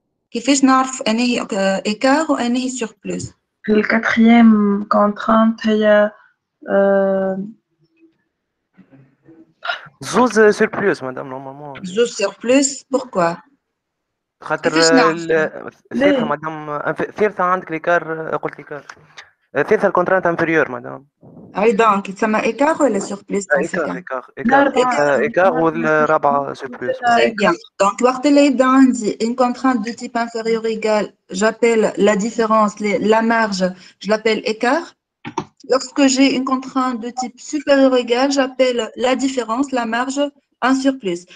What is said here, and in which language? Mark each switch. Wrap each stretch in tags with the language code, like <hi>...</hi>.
<ar>كيفاش نعرف أنهي écart وأنهي surplus؟</ar> <fr>الquatrième contrainte</fr> <ar>هي زوز</ar> <fr>surplus madame normalement.</fr> <ar>زوز</ar> <fr>surplus pourquoi؟</fr> <ar>خاطر ثالثة مدام ثالثة عندك l'écart قلت l'écart ثالثة الكونترانت inférieur مدام. أي دونك يتسمى écart ولا surplus</ar> <fr>dans ce cas؟ écart</fr> <ar>والرابعة</ar> <fr>surplus. Très bien. Donc</fr> <ar>وقت اللي يبدا عندي</ar> <fr>une contrainte de type inférieur égal, j'appelle la différence, la marge, je l'appelle écart. Lorsque j'ai une contrainte de type supérieur égal, j'appelle la différence, la marge, un surplus.</fr>